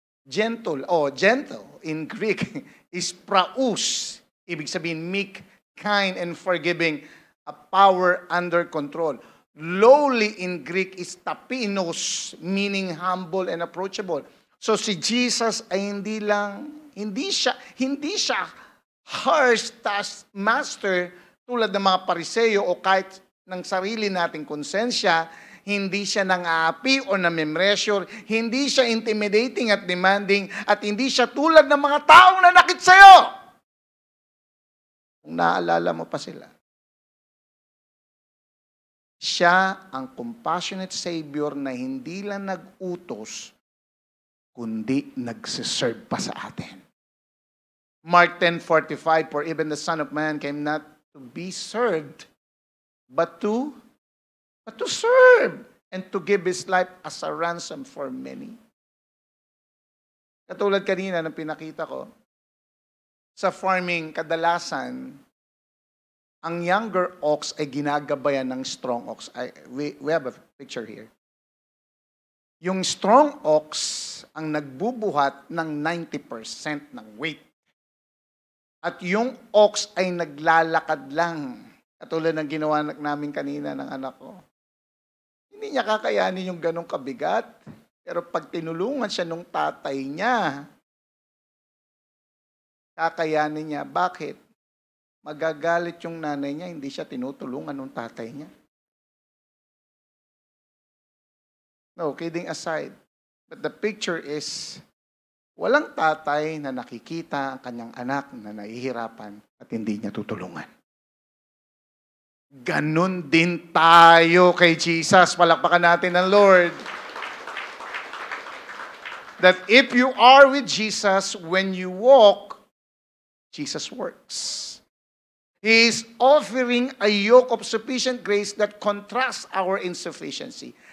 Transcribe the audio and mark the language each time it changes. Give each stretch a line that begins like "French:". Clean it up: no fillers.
English: Gentle in Greek is praus.
Filipino: Ibig sabihin,
English: meek, kind, and forgiving. A power under control. Lowly in Greek is tapinos, meaning humble and approachable.
Filipino: So si Jesus ay hindi siya
English: harsh taskmaster
Filipino: tulad ng mga Pariseo o kahit ng sarili nating konsensya. Hindi siya nang-aapi o namemreasure, hindi siya intimidating at demanding, at hindi siya tulad ng mga taong nanakit sa'yo. Kung naaalala mo pa sila. Siya ang compassionate Savior na hindi lang nag-utos, kundi nagsiserve pa sa atin.
English: Mark 10:45, for even the Son of Man came not to be served, but to serve and to give His life as a ransom for many.
Filipino: Katulad kanina ng pinakita ko, sa farming, kadalasan, ang
English: younger ox
Filipino: ay ginagabayan ng
English: strong ox. We have a picture here.
Filipino: Yung strong ox ang nagbubuhat ng 90% ng weight. At yung ox ay naglalakad lang. Katulad ng ginawa namin kanina ng anak ko. Hindi niya kakayanin yung ganong kabigat. Pero pag tinulungan siya nung tatay niya, kakayanin niya. Bakit? Magagalit yung nanay niya, hindi siya tinutulungan nung tatay niya.
English: No, kidding aside. But the picture is,
Filipino: walang tatay na nakikita ang kanyang anak na nahihirapan at hindi niya tutulungan. Ganon din tayo kay Jesus. Palakpakan natin ang Lord.
English: That if you are with Jesus, when you walk, Jesus works. He is offering a yoke of sufficient grace that contrasts our insufficiency.